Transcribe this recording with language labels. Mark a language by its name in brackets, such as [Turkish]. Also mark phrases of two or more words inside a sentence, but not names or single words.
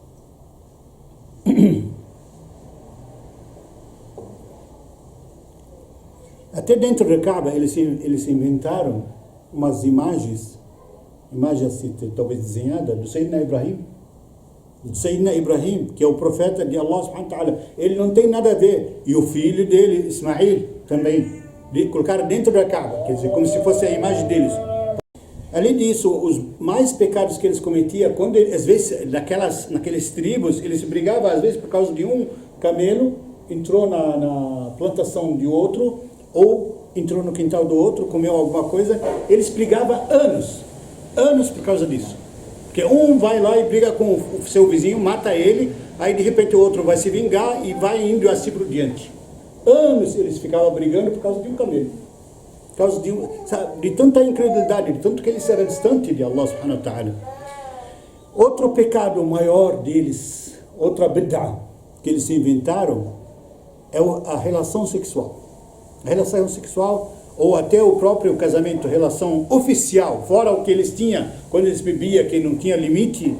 [Portuguese] Até dentro da Kaaba eles inventaram umas imagens assim, talvez desenhadas, do Sayyidina Ibrahim. Do Sayyidina Ibrahim, que é o profeta de Allah [Arabic] سبحانه وتعالى. [Portuguese] Ele não tem nada a ver. E o filho dele, Ismail, também. Colocaram dentro da Kaaba, quer dizer, como se fosse a imagem deles. Além disso, os mais pecados que eles cometiam, quando às vezes naqueles tribos, eles brigavam às vezes por causa de um camelo, entrou na plantação de outro, ou entrou no quintal do outro, comeu alguma coisa, eles brigavam anos por causa disso. Porque um vai lá e briga com o seu vizinho, mata ele, aí de repente o outro vai se vingar e vai indo assim por diante. Anos eles ficavam brigando por causa de um camelo. Por causa de tanta incredulidade, de tanto que eles eram distantes de Allah [Arabic] سبحانه وتعالى. [Portuguese] Outro pecado maior deles, outra bid'ah que eles inventaram, é a relação sexual. A relação sexual, ou até o próprio casamento, relação oficial, fora o que eles tinham quando eles bebiam, que não tinha limite.